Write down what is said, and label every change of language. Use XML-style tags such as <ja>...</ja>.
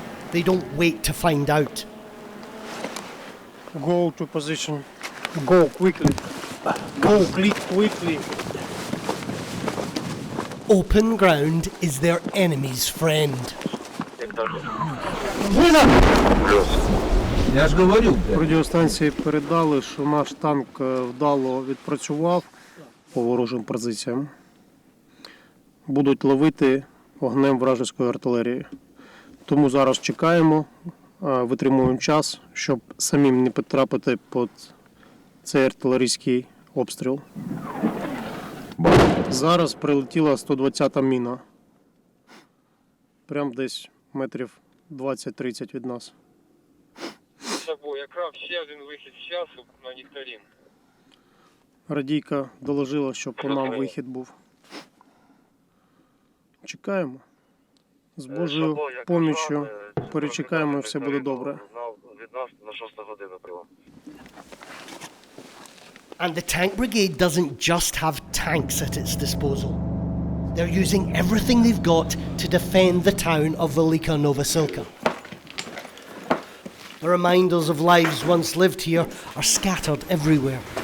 <en>They don't wait to find out. Go to position. Go quickly. Go quickly. Open ground is their enemy's friend.</en> <uk>Я ж говорю. Радіостанції передали, що наш танк вдало відпрацював по ворожим позиціям. Будуть ловити огнем вражеської артилерії. Тому зараз чекаємо, витримуємо час, щоб самим не потрапити під цей артилерійський обстріл. Зараз прилетіла 120-та міна. Прямо десь метрів 20-30 від нас. Якраз ще один вихід з часу на нектарин. Радійка доложила, щоб по нам вихід був. Чекаємо. З Божою поміччю перечекаємо і все буде добре. Від нас на 6 годину прилом.</uk> <en>And the Tank Brigade doesn't just have tanks at its disposal. They're using everything they've got to defend the town of Velika Novosilka. The reminders of lives once lived here are scattered everywhere.</en>